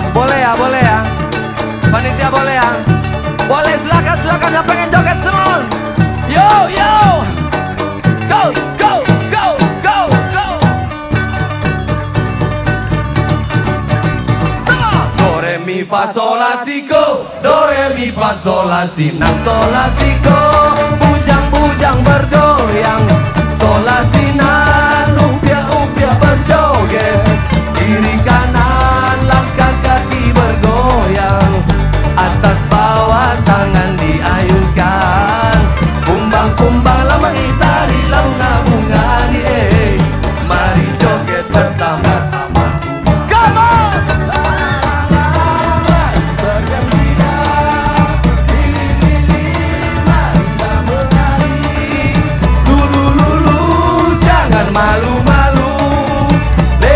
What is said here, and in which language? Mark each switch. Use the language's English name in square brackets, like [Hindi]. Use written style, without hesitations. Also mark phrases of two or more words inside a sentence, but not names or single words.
[Indonesian] Boleh ya, boleh ya. Panitia boleh ya. Boleh, silakan, silakan yang pengen joget semua. [English] Yo, yo. Go, go, go, go, go. [Indonesian] Sama. Do, re, mi, fa, sol, la, si, go. Do, re, mi, fa, sol, la, si, na, sol, la, si, go. Bujang-bujang bergoyang. Sol, la, si, na. Upia-upia berjoget. Kiri kanan langkah kaki bergoyang. Atas bawah tangan diayunkan. Kumbang-kumbang lambang itari lah bunga-bunga ni Mari joget bersama Taman Bunga. [English] Come on! [Indonesian] Bergembira, lili-lili, marilah menari. Lulu-lulu, jangan malu-malu.